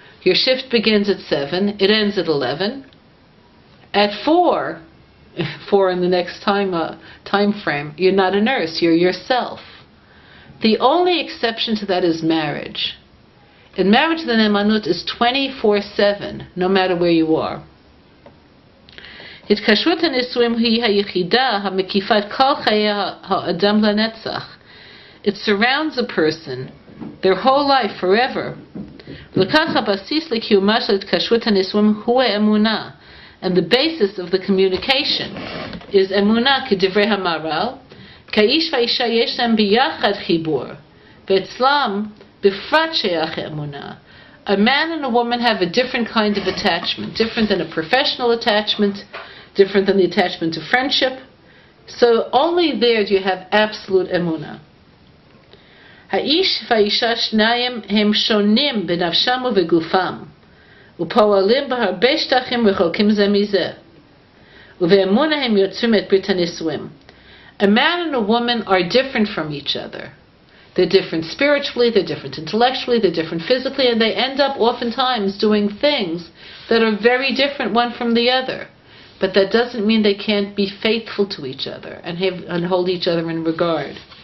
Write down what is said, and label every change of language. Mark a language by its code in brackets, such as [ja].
[en] Your shift begins at 7, it ends at 11. At 4, for in the next time frame. You're not a nurse, you're yourself. The only exception to that is marriage. In marriage, the ne'emanut is 24/7, no matter where you are. [he] התקשרות הנישואים היא היחידה המקיפה את כל חיי האדם לנצח. [en] It surrounds a person, their whole life, forever. [he] לכך הבסיס לקיומה של התקשרות הנישואים הוא האמונה. [en] And the basis of the communication is [he] אמונה, כדברי המהר"ל, כאיש והאישה יש להם ביחד חיבור, ואצלם בפרט שייך האמונה. [en] A man and a woman have a different kind of attachment, different than a professional attachment, different than the attachment to friendship. So only there do you have absolute emunah. [he] האיש והאישה שניים הם שונים בנפשם ובגופם, ופועלים בהרבה שטחים רחוקים זה מזה, ובאמונה הם יוצרים את ברית הנישואים. [en] A man and a woman are different from each other. They're different spiritually, they're different intellectually, they're different physically, and they end up oftentimes doing things that are very different one from the other. But that doesn't mean they can't be faithful to each other and hold each other in regard.